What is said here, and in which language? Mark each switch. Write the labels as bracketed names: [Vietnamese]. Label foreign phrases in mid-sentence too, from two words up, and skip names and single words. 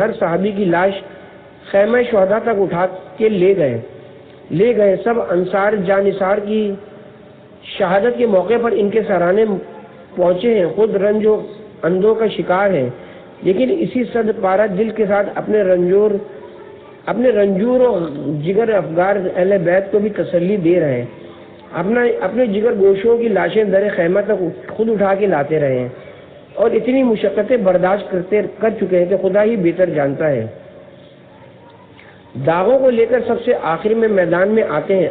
[Urdu] ہر صحابی کی لاش خیمہ شہداء تک اٹھا کے لے گئے. سب انصار جانثار کی شہادت کے موقع پر ان کے سرانے پہنچے ہیں. خود رنج و اندوں کا شکار ہیں، لیکن اسی صد پارہ دل کے ساتھ اپنے رنجور و جگر افگار اہل بیت کو بھی تسلی دے رہے ہیں. اپنے جگر گوشوں کی لاشیں در خیمہ تک خود اٹھا کے لاتے رہے ہیں اور اتنی مشقتیں برداشت کر چکے ہیں کہ خدا ہی بہتر جانتا ہے. داغوں کو لے کر سب سے آخر میں میدان میں آتے ہیں.